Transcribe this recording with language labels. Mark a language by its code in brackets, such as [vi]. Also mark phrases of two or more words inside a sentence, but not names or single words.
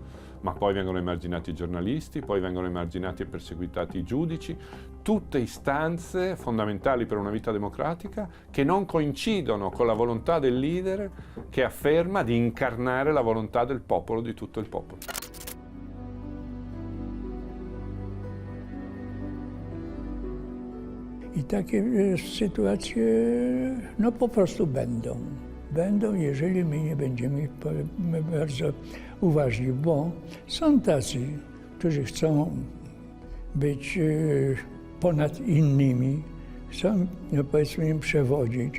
[it] Ma poi vengono emarginati i giornalisti, poi vengono emarginati e perseguitati i giudici, tutte istanze fondamentali per una vita democratica che non coincidono con la volontà del leader che afferma di incarnare la volontà del popolo, di tutto il popolo. [pl] I takie sytuacje no po prostu będą. Będą, jeżeli my nie będziemy bardzo uważni, bo są tacy, którzy chcą być ponad innymi, chcą, no powiedzmy, im przewodzić.